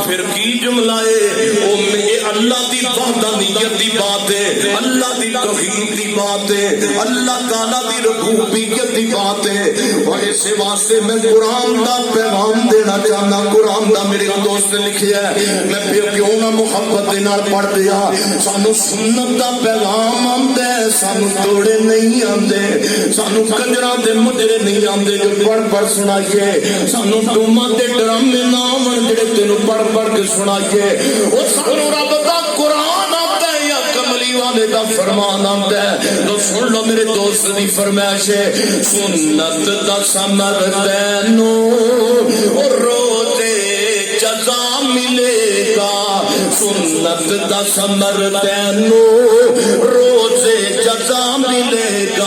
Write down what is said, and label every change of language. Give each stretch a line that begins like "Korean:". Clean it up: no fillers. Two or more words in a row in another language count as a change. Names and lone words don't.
Punjabi: پھر کی جملہ ہے او اللہ دی وحدانیت دی بات ہے, اللہ دی توحید دی بات ہے, اللہ تعالی دی ربوبیت دی بات ہے. اور اس واسطے میں قرآن دا پیغام دینا چاہنا. قرآن دا میرے دوست نے لکھیا ہے, میں پھر کیوں نہ محبت دے نال پڑھ دیا. سانو سنت دا پیغام آندا ہے, سانو توڑے نہیں آندے, سانو کنجراں دے مجرے نہیں آندے جو پڑھ پڑھ سنائیے. سانو ڈوماں تے ڈرامے نہ آون جڑے تینوں پڑھ پڑھ کے سنائیے. او سانو رب دا قرآن آندا ہے یا کملی والے دا فرمان آندا ہے. تو سن لو میرے دوست دی فرمائش ہے, سنت دا ثمر تینوں روزے جزا ملے گا. سنت دا ثمر تینوں روزے جزا ملے گا.